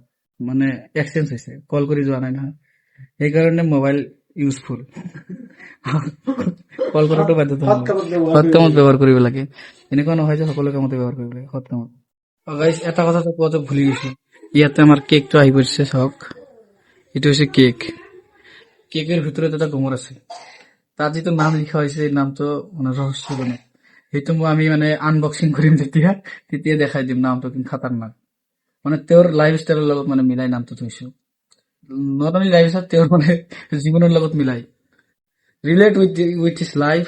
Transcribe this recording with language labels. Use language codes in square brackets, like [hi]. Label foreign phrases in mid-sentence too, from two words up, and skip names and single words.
[as] মানে এক্সচেঞ্জ হৈছে, কল কৰি যোৱা নাই নহয়, সেইকাৰণে [en] mobile useful. [as] কল কৰাটো বাধ্যতামূলক, সৎ কামত ব্যৱহাৰ কৰিব লাগে। এনেকুৱা নহয় যে সকলো কামতে ব্যৱহাৰ কৰিব লাগে, সৎ কামত। গাইজ এটা কথা কোৱাটো ভুলি গৈছো, ইয়াতে আমাৰ কেকটো আহি পৰিছে। চাওক এইটো হৈছে কেক, [bn] কেকের ভিতরে [as] এটা গোমর আছে, তার যিটো নাম লিখা হৈছে এই নামটো মানে ৰহস্যজনক। সেইটো আমি মানে আনবক্সিং কৰিম তেতিয়া দেখাই দিম নামটো, কিন্তু খাতাৰনাক। মানে তেওঁৰ লাইফ ষ্টাইলৰ লগত মানে মিলাই নামটো থৈছো। [en] not only life style, [as] তেওঁৰ মানে জীৱনৰ লগত মিলাই, [en] relate with his life.